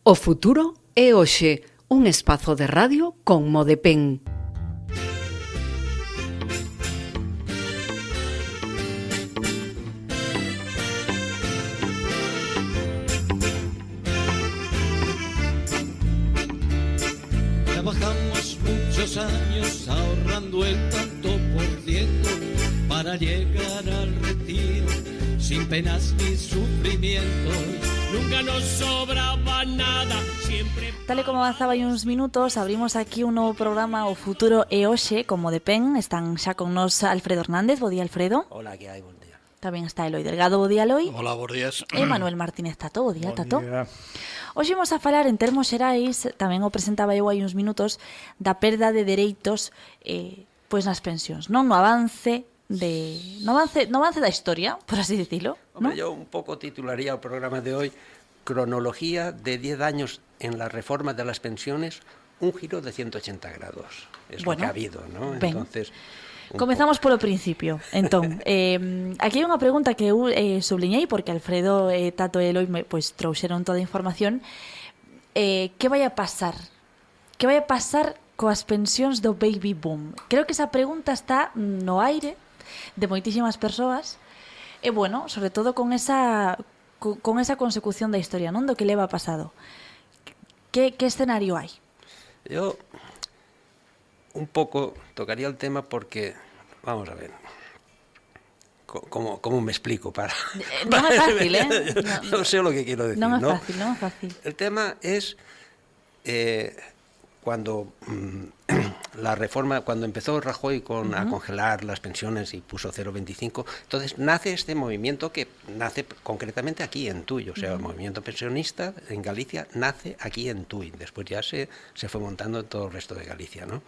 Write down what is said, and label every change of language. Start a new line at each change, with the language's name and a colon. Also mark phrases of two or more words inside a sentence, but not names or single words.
Galician: O futuro é hoxe, un espazo de radio con Modepen.
Spanish: Trabajamos muchos años ahorrando el tanto por ciento para llegar al retiro sin penas ni sufrimientos. Nunca nos sobraba nada, siempre...
Galician: Tal e como avanzaba hai uns minutos, abrimos aquí un novo programa O futuro é hoxe, como de PEN. Están xa con nos Alfredo Hernández. Bo día, Alfredo. Hola, que hai? Bon día. Tamén está Eloi Delgado. Bo día, Eloi. Hola, bons días. E Manuel Martínez Tato. Bo día, Tato. Día. Hoxe imos a falar en termos xerais, tamén o presentaba eu hai uns minutos, da perda de dereitos pois nas pensións, non? No avance da historia,
Spanish: por así decirlo,
Galician: ¿no?
Spanish: Hombre, yo un poco titularía el programa de hoy Cronología de 10 años en la reforma de las pensiones, un giro de 180 grados. Es bueno, lo que ha habido, ¿no?
Galician: Ben. Entonces, comezamos polo principio. Entón, aquí hai unha pregunta que eu subliñei porque Alfredo, Tato e Eloi pois trouxeron toda a información. Que vai a pasar? Que vai a pasar coas pensións do baby boom? Creo que esa pregunta está no aire de moitísimas persoas e, bueno, sobre todo con esa consecución da historia, non? Do que leva pasado. Que escenario hai?
Spanish: Yo un poco tocaría el tema porque, vamos a ver, ¿cómo me explico?
Galician: Non é fácil,
Spanish: No sé lo que quiero decir,
Galician: non é fácil.
Spanish: El tema es cuando la reforma, cuando empezó Rajoy a congelar las pensiones y puso 0,25, entonces nace este movimiento que nace concretamente aquí en Tui, o sea, el movimiento pensionista en Galicia nace aquí en Tui, después ya se fue montando en todo el resto de Galicia, ¿no?